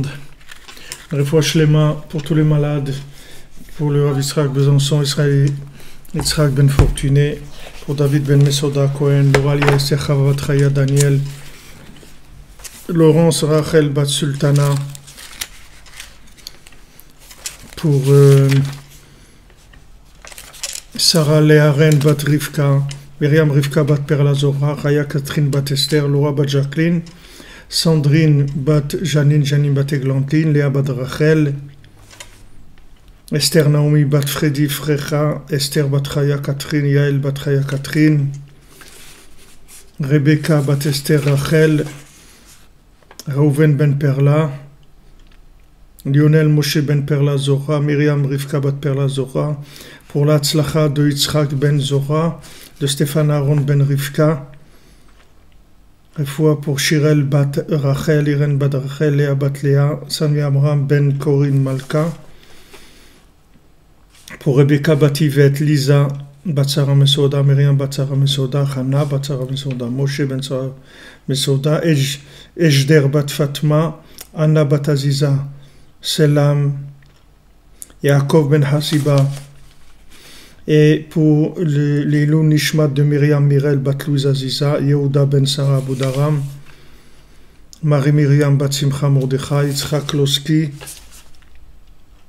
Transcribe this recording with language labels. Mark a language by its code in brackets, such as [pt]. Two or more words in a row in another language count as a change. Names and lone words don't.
[he] Refoua Shlema [fr] pour tous les malades, pour le Rav Yitzhak Besançon, Israël Yitzhak Ben Fortuné, pour David Ben Mesoda Cohen, Loralia Esther Chavavat Chaya Daniel, Laurence Rachel Bat Sultana, pour Sarah Léa Ren Bat Rivka, Myriam Rivka Bat Perla Zora, Chaya Catherine Bat Esther, Laura Bat Jacqueline, Sandrine Bat Janine, Janine Bat Eglantine, Léa Bat Rachel, Esther Naomi Bat Freddy Frecha, Esther Bat Chaya Catherine, Yael Bat Chaya Catherine, Rebecca Bat Esther Rachel, Reuven Ben Perla, Lionel Moshe Ben Perla Zora, Myriam Rivka Bat Perla Zora, pour l'Atzlacha de Yitzhak Ben Zora, de Stéphane Aaron Ben Rivka, Refoua pour Shirel Bat Rachel, Irène Bat Rachel, Léa Bat Léa, Sami Amram Ben Corinne Malka, pour Rebecca Bat Yvette, Lisa Bat Sarah Mesoda, Myriam Bat Sarah Mesoda, Hana Bat Sarah Mesoda, Moshe Ben Sarah Mesoda, Ejder Bat Fatma, Anna Bat Aziza, Selam, Yaakov Ben Hasiba, et pour l' [he] Ilou Nishmat [fr] de Myriam Mirel Bat Louise Aziza, Yehuda Ben Sarah Boudaram, Marie Myriam Bat Simcha Mordechai, Yitzhak Loski,